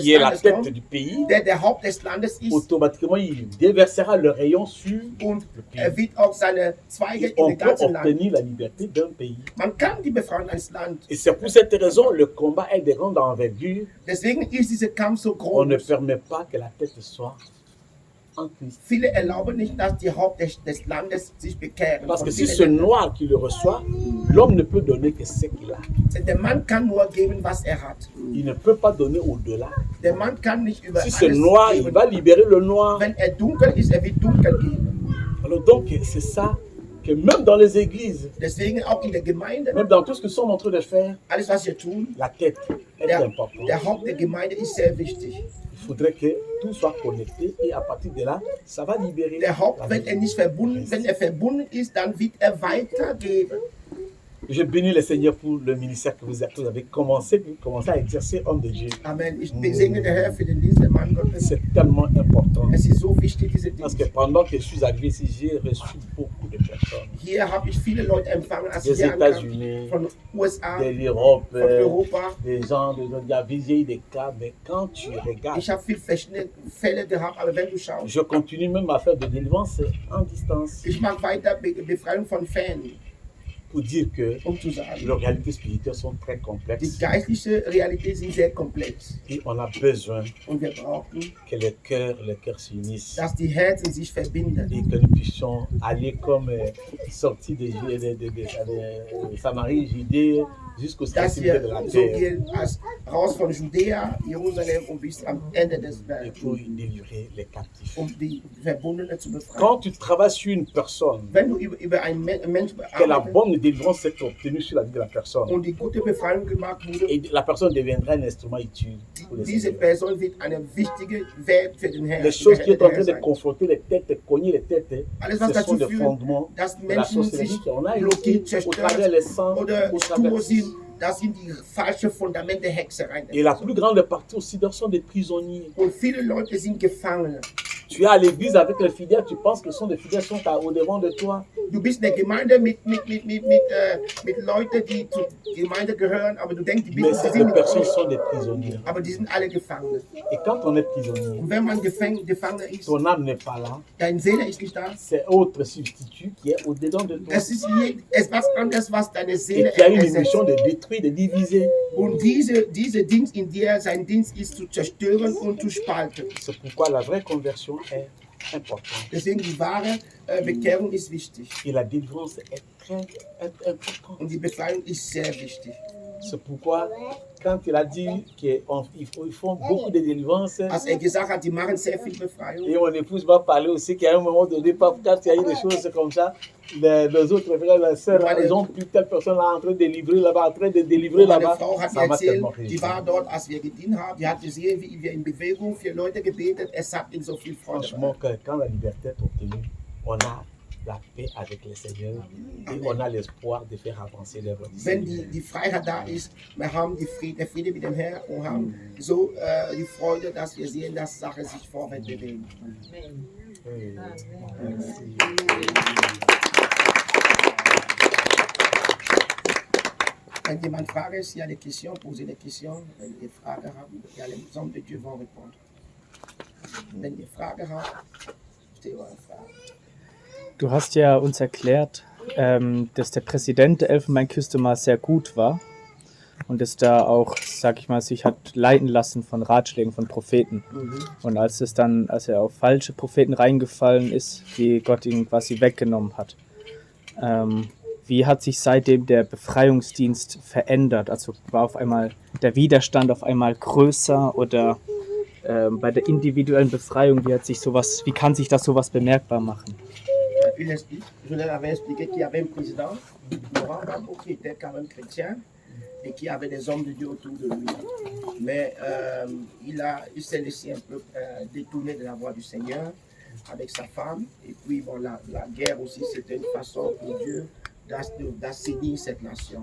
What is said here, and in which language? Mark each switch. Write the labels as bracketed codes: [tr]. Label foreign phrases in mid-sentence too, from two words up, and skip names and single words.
[fr] qui est la [de] Landes [fr] tête [de] kommt, [fr] du pays, [de] der Haupt des Landes ist, [fr] automatiquement il déversera le rayon sur [de] und [fr] le [de] er [fr] pays. [de] wird auch seine Zweige in [fr] On [de] den [fr] peut [de] ganzen Land. [fr] obtenir la liberté d'un pays. [de] Man kann die Befreiung eines Landes. [fr] Et c'est pour cette raison le combat est de grande envergure. [de] Deswegen ist dieser Kampf so [fr] On ne [de] groß. [fr] permet pas que la tête soit en Christ. [de] Viele erlauben nicht, dass die Haupt des Landes sich bekehren. [fr] Parce que [de] Von [fr] si [de] vielen [fr] ce [de] Ländern. [fr] noir qui le reçoit, l'homme ne peut donner que ce qu'il a. [de] Der Mann kann nur geben, was er hat. [fr] Il ne peut pas donner au-delà. [de] Der Mann kann nicht über [fr] Si c'est [de] alles [fr] noir, il [de] geben. [fr] va libérer le noir. [de] Wenn er dunkel ist, er wird dunkel geben. [fr] Alors donc, c'est ça que même dans les églises, [de] Deswegen auch in der Gemeinde, [fr] même dans tout ce que nous sommes en train de faire, [de] alles was wir tun, [fr] la tête est importante. [de] der Haupt der Gemeinde ist sehr wichtig. [fr] Il faudrait que tout soit connecté et à partir de là, ça va libérer. [de] Der Haupt, [fr] la [de] wenn er [fr] vie. [de] nicht verbunden, wenn er verbunden ist, dann wird er weitergeben. [fr] Je bénis le Seigneur pour le ministère que vous avez commencé à exercer, homme de Dieu. Amen. [de] Ich segne den Herr für den Dienst der Mann Gottes. [fr] C'est tellement important. [de] Es ist so wichtig, diese [fr] Parce [de] Dienst. [fr] que pendant que je suis arrivé ici, j'ai reçu beaucoup de personnes. [de] Hier habe ich viele Leute empfangen, als ich [fr] Des [de] hier ankam. [fr] États-Unis, [de] Von USA, [fr] de l'Europe, [de] von Europa. [fr] des gens, il y a visé des cas, mais quand tu regardes, [de] Ich habe viele verschiedene Fälle gehabt, aber wenn du schaust, [fr] je continue même à faire de délivrance en distance [de] ich mache weiter Befreiung von Fans, [fr] pour dire que [de] zu sagen, [fr] les réalités spirituelles sont très [de] die [fr] complexes [de] geistliche Realität sind sehr komplex. [fr] et on a besoin [de] Und wir brauchen, [fr] que les cœurs s'unissent [de] dass die Herzen sich verbinden. [fr] et que nous puissions aller comme sortis de Samarie, Judée, jusqu'aux [de] Dass [fr] extrémités de [de] wir [fr] la [de] so [fr] terre [de] gehen als raus von Judäa, Jerusalem und bis am Ende des [fr] et [de] Berges, [fr] pour délivrer les captifs. [de] die Verbundenen zu befreien. [fr] Quand tu travailles sur une personne, [de] Wenn du über einen Mensch [fr] que la [de] bearbeitest [fr] bonne délivrance est obtenue sur la vie de la personne [de] und die gute Befreiung gemacht wurde, [fr] et la personne deviendra un instrument utile pour les [de] diese [fr] Seigneur. [de] Person wird eine wichtige Wert für den Herrn. [fr] Les choses qui sont en train de [de] sein. [fr] confronter les têtes, de cogner les têtes, [de] Alles, was [fr] ce sont [de] dazu [fr] des [de] führt, [fr] fondements [de] dass [fr] de la [de] Menschen [fr] sorcellerie [de] sich [fr] qu'on a [de] blockiert, [fr] ici au travers [de] zerstört [fr] les sangs, [de] oder [fr] au travers. [de] stur sind, das sind die falschen Fundamente der Hexerei. [fr] Et la plus grande partie aussi d'eux sont des prisonniers. [de] Und viele Leute sind Gefangene. [fr] Tu es à l'église avec les fidèles, tu penses que les fidèles sont au devant de toi. [de] Du bist in der Gemeinde mit Leuten, die zur Gemeinde gehören, aber du denkst, die [fr] Mais [de] sind [fr] ces [de] mit [fr] personnes [de] euch, [fr] sont des prisonniers. [de] aber die sind alle Gefangene. [fr] Et quand on est prisonnier, [de] Und wenn man Gefangener ist, [fr] ton âme n'est pas là, [de] deine Seele ist nicht da, [fr] c'est autre substitut qui est au-dedans de toi. [de] es ist etwas anderes, was deine [fr] Et [de] Seele [fr] qui a une [de] ersetzt. [fr] mission de détruire, de diviser. [de] Und diese Dienst in dir, sein Dienst ist zu zerstören und zu spalten. [fr] C'est pourquoi la vraie conversion est importante. [de] Deswegen die wahre Bekehrung ist wichtig. [fr] Et la délivrance est très importante. [de] Und die Befreiung ist sehr wichtig. [fr] C'est pourquoi, quand il a dit qu'ils font beaucoup de délivrance, [de] Als gesagt hat, die machen sehr viel Befreiung. [fr] et mon épouse m'a parlé aussi qu'à un moment donné, quand il y a eu des choses comme ça, les autres frères, les sœurs, ils ont pu telle personne là en train de délivrer là-bas, en train de délivrer [de] Meine [fr] là-bas. [de] Frau hat [fr] Ça [de] mir [fr] m'a [de] erzählt, [fr] tellement [de] die [fr] réjoui. [de] war dort, als wir gedient haben. Die hat gesehen, wie wir in Bewegung für Leute gebetet. Es hat ihnen so viel Freude [fr] Franchement, [de] gemacht. [fr] quand la liberté est obtenue, on a la paix avec le Seigneur et on a l'espoir de faire avancer l'œuvre du [de] Wenn [fr] Seigneur. [de] die Freiheit da ist, wir haben der Friede mit dem Herrn und haben so die Freude, dass wir sehen, dass Sachen sich vorwärts bewegen. [fr] Oui. [de] Wenn jemand Frage ist, [fr] il y a des questions, posez des questions. [de] Wenn ihr Fragen habt, ja, [fr] les hommes de Dieu vont répondre. [de] Wenn ihr Fragen habt, stellt eure Fragen. Du hast ja uns erklärt, dass der Präsident der Elfenbeinküste mal sehr gut war. und ist da auch, sag ich mal, sich hat leiten lassen von Ratschlägen von Propheten. Und als er auf falsche Propheten reingefallen ist, die Gott ihm quasi weggenommen hat, wie hat sich seitdem der Befreiungsdienst verändert? Also war auf einmal der Widerstand auf einmal größer oder bei der individuellen Befreiung, wie kann sich das sowas bemerkbar machen? [fr] Je leur avais expliqué qu'il y avait un président, Laurent Gbagbo, qui était quand même chrétien et qui avait des hommes de Dieu autour de lui. Mais il s'est laissé un peu détourner de la voie du Seigneur avec sa femme. Et puis, bon, la guerre aussi, c'était une façon pour Dieu d'assainir cette nation.